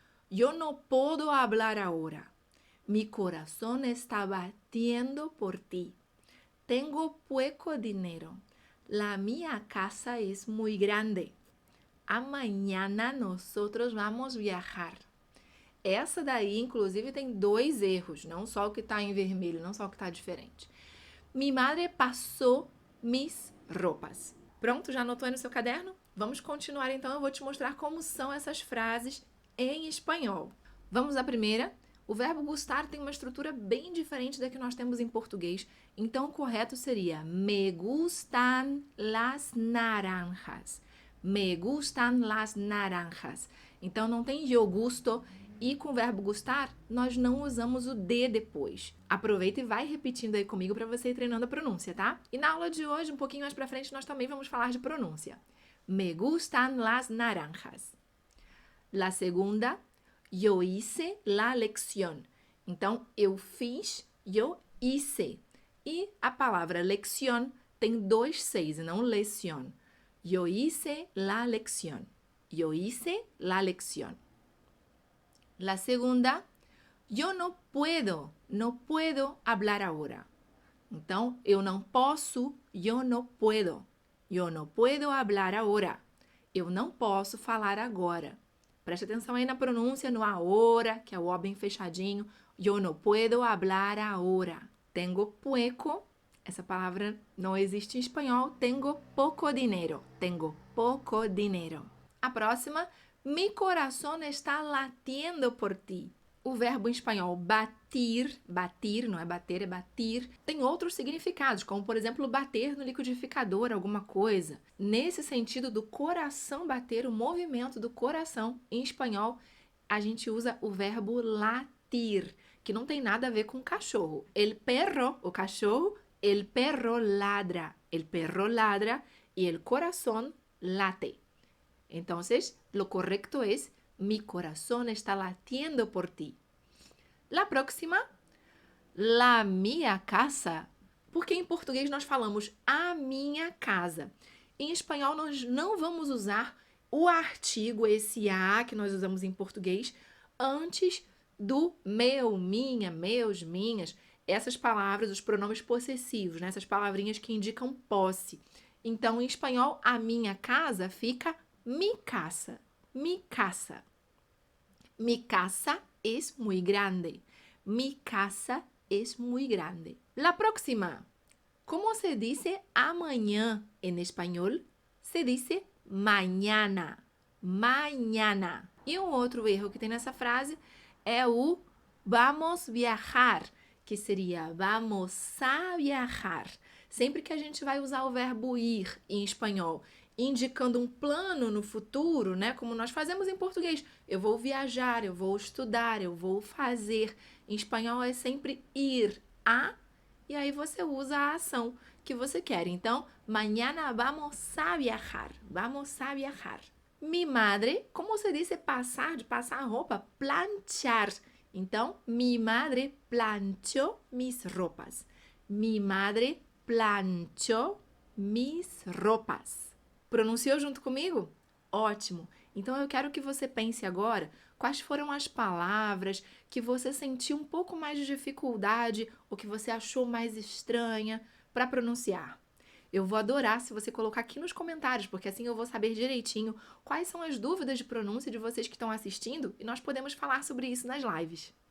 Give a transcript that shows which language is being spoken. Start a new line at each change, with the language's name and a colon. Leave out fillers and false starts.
Spanish: Yo no puedo hablar ahora. Mi corazón está batiendo por ti. Tengo poco dinero. La mía casa es muy grande. Amanhã nosotros vamos viajar.
Portuguese: Essa daí, inclusive, tem 2 erros, não só o que está em vermelho, não só o que está diferente.
Spanish: Mi madre passou mis roupas.
Portuguese: Pronto, já anotou aí no seu caderno? Vamos continuar então, eu vou te mostrar como são essas frases em espanhol. Vamos à primeira. O verbo gustar tem uma estrutura bem diferente da que nós temos em português, então o correto seria
Spanish: me gustan las naranjas. Me gustan las naranjas.
Portuguese: Então não tem
Spanish: yo gusto
Portuguese: e com o verbo gustar nós não usamos o de depois. Aproveita e vai repetindo aí comigo para você ir treinando a pronúncia, tá? E na aula de hoje, um pouquinho mais para frente, nós também vamos falar de pronúncia.
Spanish: Me gustan las naranjas. La segunda, yo hice la lección.
Portuguese: Então, eu fiz,
Spanish: yo hice.
Portuguese: E a palavra lección tem 2 Cs e não lección.
Spanish: Yo hice la lección. Yo hice la lección. La segunda, yo no puedo hablar ahora.
Portuguese: Então, eu não posso,
Spanish: yo no puedo. Yo no puedo hablar ahora.
Portuguese: Eu não posso falar agora. Preste atenção aí na pronúncia, no ahora, que é o O bem fechadinho.
Spanish: Yo no puedo hablar ahora. Tengo poco.
Portuguese: Essa palavra não existe em espanhol.
Spanish: Tengo poco dinero. Tengo poco dinero.
Portuguese: A próxima,
Spanish: Mi corazón está latiendo por ti.
Portuguese: O verbo em espanhol batir, batir, não é bater, é batir, tem outros significados, como, por exemplo, bater no liquidificador alguma coisa. Nesse sentido do coração bater, o movimento do coração, em espanhol, a gente usa o verbo latir, que não tem nada a ver com cachorro.
Spanish: El perro,
Portuguese: o cachorro,
Spanish: el perro ladra e el corazón late. Entonces, lo correcto es mi corazón está latiendo por ti. La próxima, la minha casa.
Portuguese: Porque em português nós falamos a minha casa. Em espanhol nós não vamos usar o artigo, esse a que nós usamos em português, antes do meu, minha, meus, minhas. Essas palavras, os pronomes possessivos, né? Essas palavrinhas que indicam posse. Então, em espanhol, a minha casa fica
Spanish: mi casa. Mi casa. Mi casa es muy grande. Mi casa es muy grande. La próxima. ¿Cómo se dice amanhã en español? Se dice mañana. Mañana.
Portuguese: E um outro erro que tem nessa frase é o vamos viajar, que seria
Spanish: vamos a viajar.
Portuguese: Sempre que a gente vai usar o verbo ir em espanhol, indicando um plano no futuro, né? Como nós fazemos em português. Eu vou viajar, eu vou estudar, eu vou fazer. Em espanhol é sempre ir a, e aí você usa a ação que você quer.
Spanish: Então, mañana vamos a viajar. Vamos a viajar. Mi madre,
Portuguese: como se diz passar, de passar roupa? Planchar.
Spanish: Então, mi madre planchó mis ropas. Mi madre planchó mis ropas.
Portuguese: Pronunciou junto comigo? Ótimo! Então eu quero que você pense agora quais foram as palavras que você sentiu um pouco mais de dificuldade ou que você achou mais estranha para pronunciar. Eu vou adorar se você colocar aqui nos comentários, porque assim eu vou saber direitinho quais são as dúvidas de pronúncia de vocês que estão assistindo e nós podemos falar sobre isso nas lives.